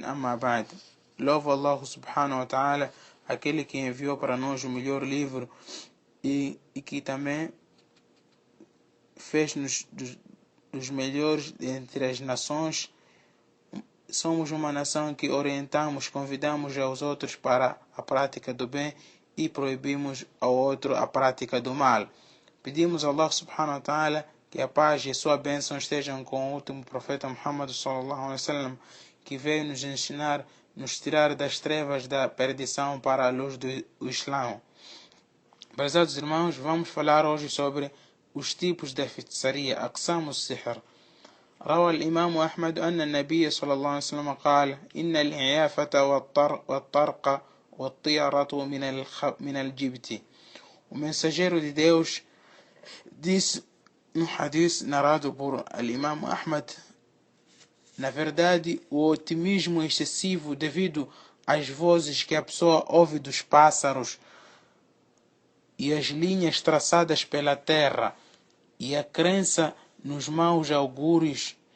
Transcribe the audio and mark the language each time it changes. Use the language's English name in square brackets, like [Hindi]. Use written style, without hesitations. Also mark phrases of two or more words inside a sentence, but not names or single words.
[Arabic] أما بعد, [Portuguese] louvo [Arabic] الله سبحانه وتعالى, [Portuguese] aquele que enviou para nós o melhor livro e que também fez-nos dos melhores entre as nações. Somos uma nação que orientamos, convidamos aos outros para a prática do bem e proibimos ao outro a prática do mal. Pedimos a [Arabic] الله سبحانه وتعالى [Portuguese] que a paz e a sua bênção estejam com o último profeta Muhammad [Arabic] صلى الله عليه وسلم, [Portuguese] que veio nos ensinar, nos tirar das trevas da perdição para a luz do Islã. Prezados irmãos, vamos falar hoje sobre os tipos de feitiçaria, [Arabic] أقسام السحر. روى الإمام أحمد أن النبي صلى الله عليه وسلم قال إن العيافة والطرق والطيرة من الجبت. [Portuguese] O mensageiro de Deus disse no hadith narrado por Imam Ahmad: na verdade, o otimismo excessivo devido às vozes que a pessoa ouve dos pássaros e as linhas traçadas pela terra e a crença nos maus augúrios